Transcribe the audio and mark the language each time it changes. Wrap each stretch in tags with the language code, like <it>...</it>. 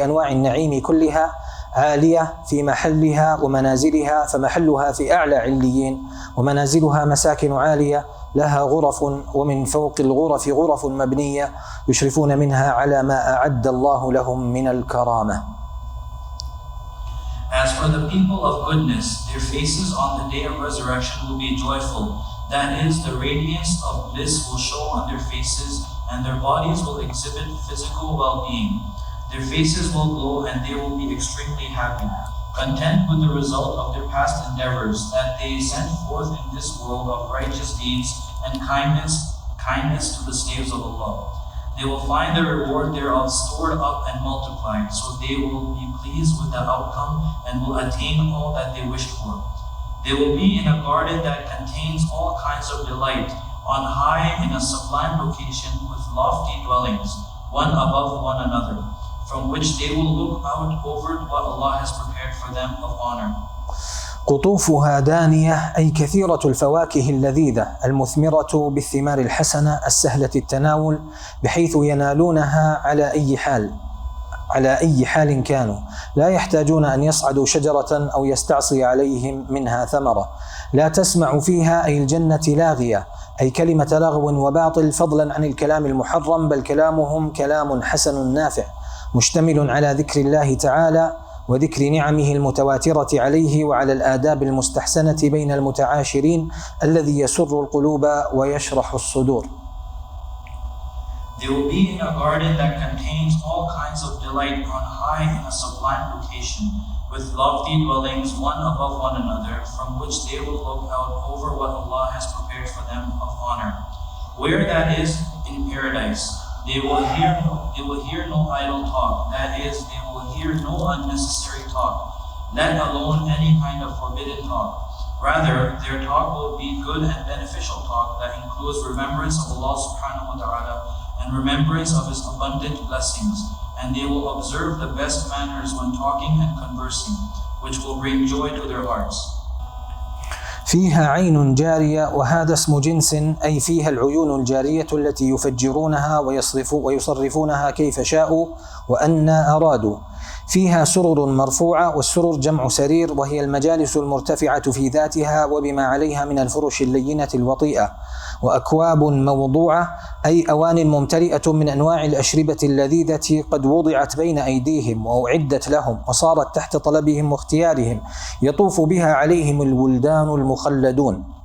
<ar>النعيم كلها، عالية في محلها ومنازلها، فمحلها في أعلى عليين، ومنازلها مساكن عالية لها غرف، ومن فوق الغرف غرف مبنية يشرفون منها على ما أعد الله لهم من الكرامة.</ar> <en>As for the people of goodness, their faces on the day of resurrection will be joyful. That is, the radiance of bliss will show on their faces, and their bodies will exhibit physical well-being. Their faces will glow, and they will be extremely happy, content with the result of their past endeavors that they sent forth in this world of righteous deeds and kindness to the slaves of Allah. They will find the reward thereof stored up and multiplied, so they will be pleased with the outcome and will attain all that they wished for. They will be in a garden that contains all kinds of delight, on high in a sublime location with lofty dwellings, one above one another, from which they will look out over what Allah has prepared for them of honor.</en> <ar>قطوفها دانية أي كثيرة الفواكه اللذيذة المثمرة بالثمار الحسنة السهلة التناول بحيث ينالونها على أي حال كانوا لا يحتاجون أن يصعدوا شجرة أو يستعصي عليهم منها ثمرة لا تسمع فيها أي الجنة لاغية أي كلمة لغو وباطل فضلا عن الكلام المحرم بل كلامهم كلام حسن نافع مشتمل على ذكر الله تعالى وذكر نعمه المتواترة عليه وعلى الآداب المستحسنة بين المتعاشرين الذي يسر القلوب ويشرح الصدور.</ar> <en>They will be in a garden that contains all kinds of delight on high in a sublime location, with lofty dwellings one above one another, from which they will look out over what Allah has prepared for them of honor. Where that is, in paradise, they will hear no idle talk, that is, they will hear no unnecessary talk, let alone any kind of forbidden talk. Rather, their talk will be good and beneficial talk that includes remembrance of Allah subhanahu wa ta'ala and remembrance of His abundant blessings, and they will observe the best manners when talking and conversing, which will bring joy to their hearts.</en> <ar>فيها عين جارية وهذا اسم جنس أي فيها العيون الجارية التي يفجرونها ويصرفونها كيف شاءوا وأن أرادوا. فيها سرر مرفوعة والسرر جمع سرير وهي المجالس المرتفعة في ذاتها وبما عليها من الفرش اللينة الوطيئة وأكواب موضوعة أي أوان ممتلئة من أنواع الأشربة اللذيذة قد وضعت بين أيديهم وأعدت لهم وصارت تحت طلبهم واختيارهم يطوف بها عليهم الولدان المخلدون.</ar>